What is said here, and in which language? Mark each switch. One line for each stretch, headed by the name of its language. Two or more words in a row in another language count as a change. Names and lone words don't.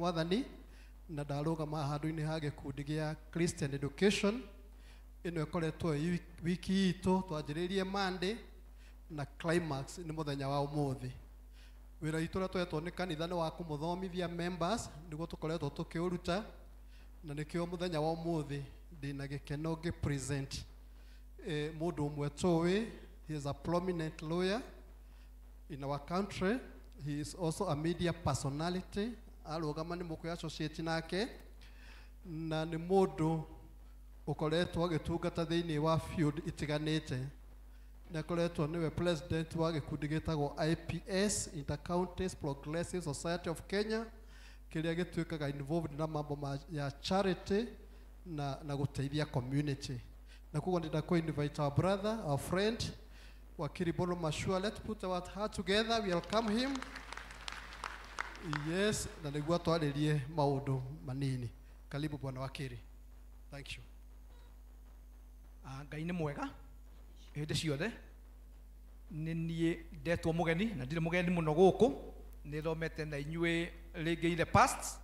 Kikuyu: Mwathani na ndarũgama handũ-inĩ ha gĩkundi gĩa
English: Christian Education
Kikuyu: ĩno ĩkoretwo wiki itũ twanjĩrĩirie Monday na climax nĩ mũthenya wa ũmũthĩ wĩra witũ ũrĩa twetwo nĩ kanitha nĩ wa kũmũthomithia members nĩguo tũkoretwo tũkĩũruta na nĩkĩo mũthenya wa ũmũthĩ ndĩna gĩkeno present mũndũ ũmwe tũĩ.
English: He is a prominent lawyer in our country. He is also a media personality.
Kikuyu: Arũgama nĩ mũkũya associate nake na nĩ mũndũ ũkoretwo agĩtungata thĩinĩ wa field itiganĩte na akoretwo nĩwe president wa gĩkundi gĩtagwo IPS Intercounties Progressive Society of Kenya kĩrĩa gĩtuĩkaga involved na
Swahili: mambo ya
Kikuyu: charity na gũteithia community na koguo ndĩrenda kũ-invite
English: our brother, our friend
Kikuyu: Wakiri Bolo Mashua.
English: Let's put our heart together. We welcome him. Yes,
Kikuyu: na nĩguo twarĩrie maũndũ manini.
Swahili: Karibu Bwana Wakiri.
English: Thank you.
Kikuyu: Ngai nĩ mwega hĩndĩ ciothe. Nĩ niĩ ndetwo mũgeni na ndirĩ mũgeni mũno gũkũ. Nĩ thomete na inyuĩ rĩngĩ ile past.